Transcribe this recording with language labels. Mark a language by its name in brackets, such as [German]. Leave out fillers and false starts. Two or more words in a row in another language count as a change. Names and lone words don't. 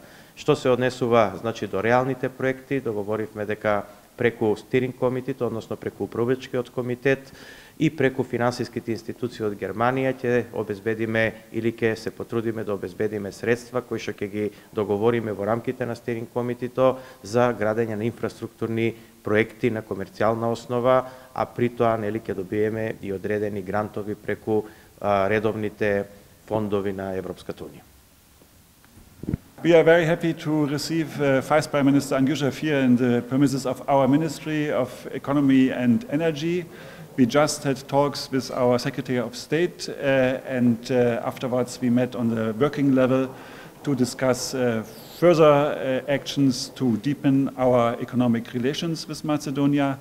[Macedonian] Што се однесува, значи, до реалните проекти, договоривме дека преку стиринг комитет, односно преку управувачкиот комитет и преку финансиските институции од Германија ќе обезбедиме или ќе се потрудиме да обезбедиме средства кои што ќе ги договориме во рамките на стиринг комитето за градење на инфраструктурни проекти на комерцијална основа, а при тоа нели ќе добиеме и одредени грантови преку редовните фондови на Европската Унија. [English] We are very happy to receive Vice Prime Minister Angushev here in the premises of our Ministry of Economy and Energy. We just had talks with our Secretary of State and afterwards we met on the working level to discuss further actions to deepen our economic relations with Macedonia.